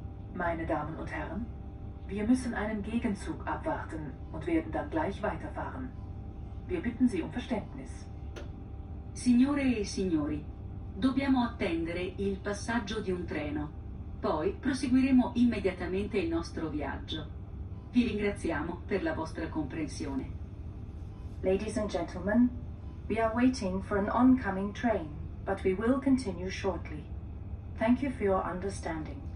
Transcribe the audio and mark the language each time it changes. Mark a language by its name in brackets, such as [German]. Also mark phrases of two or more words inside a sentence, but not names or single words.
[German] Meine Damen und Herren, wir müssen einen Gegenzug abwarten und werden dann gleich weiterfahren. Wir bitten Sie um Verständnis. [Italian] Signore e signori, dobbiamo attendere il passaggio di un treno. Poi proseguiremo immediatamente il nostro viaggio. Vi ringraziamo per la vostra comprensione. [English] Ladies and gentlemen, we are waiting for an oncoming train, but we will continue shortly. Thank you for your understanding.